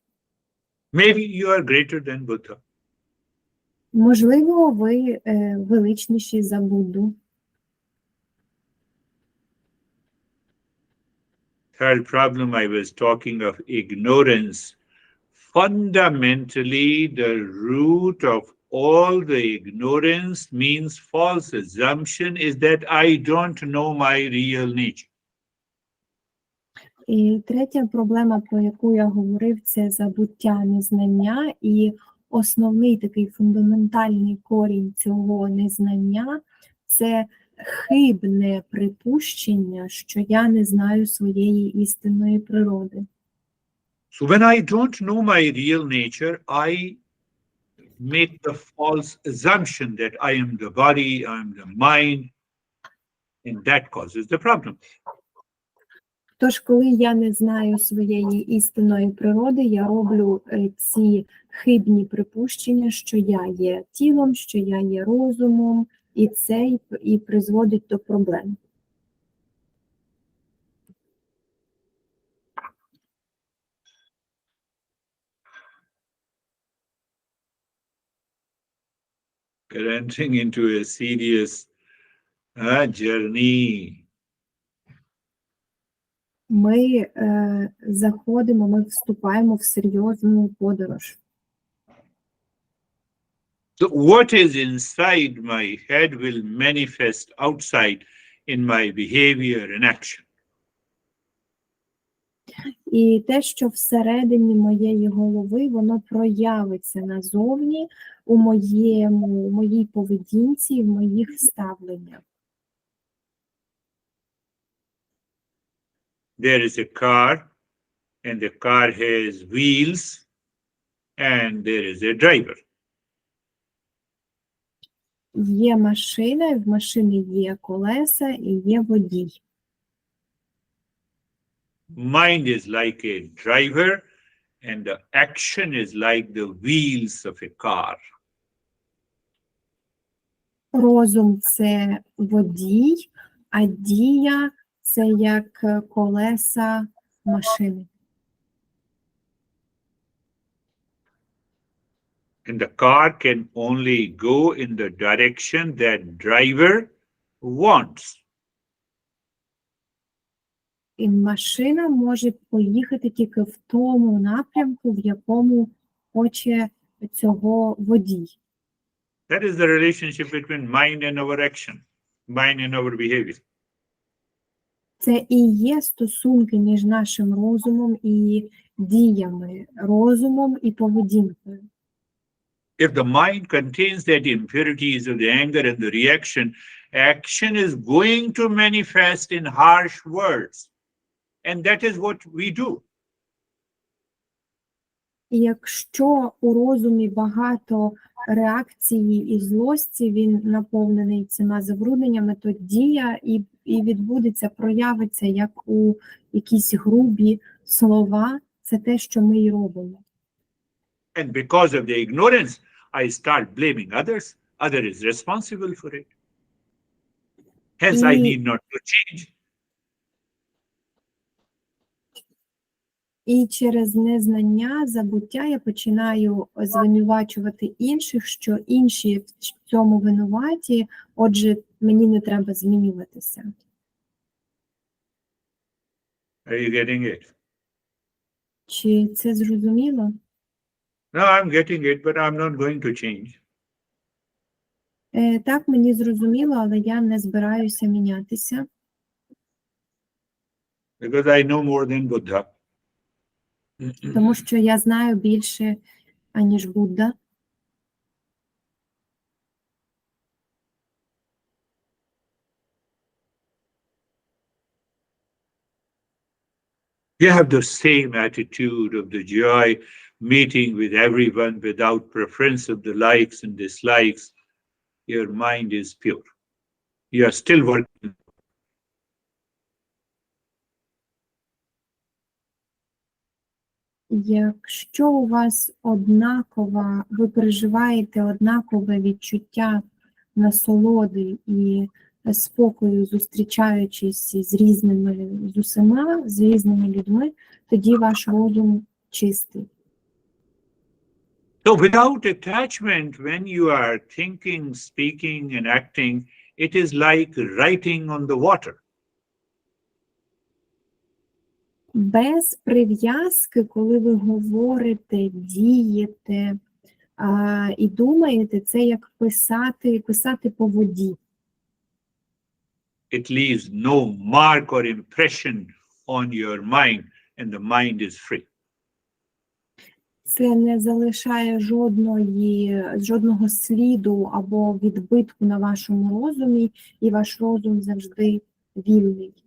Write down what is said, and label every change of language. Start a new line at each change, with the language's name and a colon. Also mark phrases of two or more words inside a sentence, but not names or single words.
English: Maybe you are greater than Buddha.
Ukrainian: Можливо, ви величніші за Будду.
English: Third problem, I was talking of ignorance. Fundamentally, the root of all the ignorance means false assumption is that I don't know my real nature.
Ukrainian: І третя проблема, про яку я говорив, це забуття, незнання. І основний такий фундаментальний корінь цього незнання – це хибне припущення, що я не знаю своєї істинної природи.
English: So when I don't know my real nature, I make the false assumption that I am the body, I am the mind, and that causes the problem.
Ukrainian: Тож, коли я не знаю своєї істинної природи, я роблю ці хибні припущення, що я є тілом, що я є розумом, і це і призводить до проблем.
English: We're entering into a serious journey.
Ukrainian: Ми ми вступаємо в серйозну подорож.
English: So what is inside my head will manifest outside in my behavior and action.
Ukrainian: І те, що всередині моєї голови, воно проявиться назовні у моїй поведінці, в моїх ставленнях.
English: There is a car, and the car has wheels, and there is a driver.
Ukrainian: Є машина, в машині є колеса і є водій.
English: Mind is like a driver, and the action is like the wheels of a car.
Ukrainian: Розум – це водій, а дія – це як колеса машини.
English: And the car can only go in the direction that driver wants.
Ukrainian: І машина може поїхати тільки в тому напрямку, в якому хоче цього водій.
English: That is the relationship between mind and our action, mind and our behavior.
Ukrainian: Це і є стосунки між нашим розумом і діями, розумом і поведінкою.
English: If the mind contains that impurities of the anger and the reaction, action is going to manifest in harsh words. And that is what we do.
Ukrainian: І якщо у розумі багато реакції і злості, він наповнений цими забрудненнями, то дія і відбудеться, проявиться як у якісь грубі слова. Це те, що ми і робимо.
English: And because of the ignorance, I start blaming others. Other is responsible for it. Hence, I need not to change.
Ukrainian: І через незнання, забуття я починаю звинувачувати інших, що інші в цьому винуваті, отже, мені не треба змінюватися.
English: Are you getting it?
Ukrainian: Чи це зрозуміло?
English: No, I'm getting it, but I'm not going to change.
Ukrainian: Так, мені зрозуміло, але я не збираюся мінятися.
English: Because I know more than Buddha.
Ukrainian: Тому що я знаю більше, аніж Будда.
English: You have the same attitude of the joy, meeting with everyone without preference of the likes and dislikes. Your mind is pure. You are still working.
Ukrainian: Якщо у вас однаково, ви переживаєте однакове відчуття насолоди і спокою, зустрічаючись з різними людьми, тоді ваш розум чистий.
English: So without attachment, when you are thinking, speaking, and acting, it is like writing on the water.
Ukrainian: Без прив'язки, коли ви говорите, дієте і думаєте, це як писати по воді.
English: It leaves no mark or impression on your mind, and the mind is free.
Ukrainian: Це не залишає жодного сліду або відбитку на вашому розумі, і ваш розум завжди вільний.